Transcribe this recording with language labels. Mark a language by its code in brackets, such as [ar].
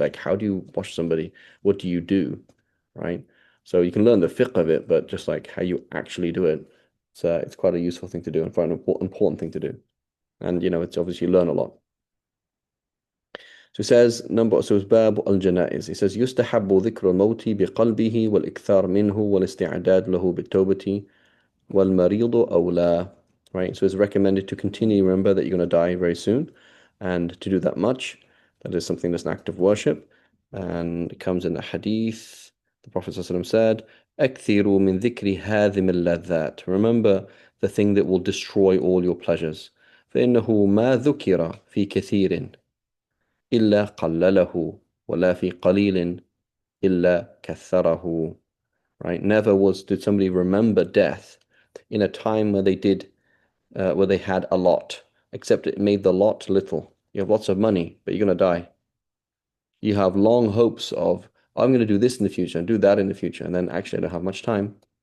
[en] Like, how do you wash somebody? What do you do, right? So you can learn the fiqh of it, but just like how you actually do it, it's quite a useful thing to do and quite an important thing to do. And it's obviously you learn a lot. So it says it's [ar] باب الجنائز. [en] It says [ar] يستحب ذكر الموت بقلبه والإكثار منه والاستعداد له بالتوبة والمريض أولى. [en] Right. So it's recommended to continue remember that you're going to die very soon, and to do that much. That is something that's an act of worship, and it comes in the hadith. The Prophet ﷺ said, [ar] "أكثروا من ذكر هذه اللذات." [en] Remember the thing that will destroy all your pleasures. [ar] فإنه ما ذكر في كثير إلا قلله ولا في قليل إلا كثره. [en] Right? Never did somebody remember death in a time where they had a lot, except it made the lot little. You have lots of money, but you're going to die. You have long hopes of, I'm going to do this in the future and do that in the future, and then actually I don't have much time.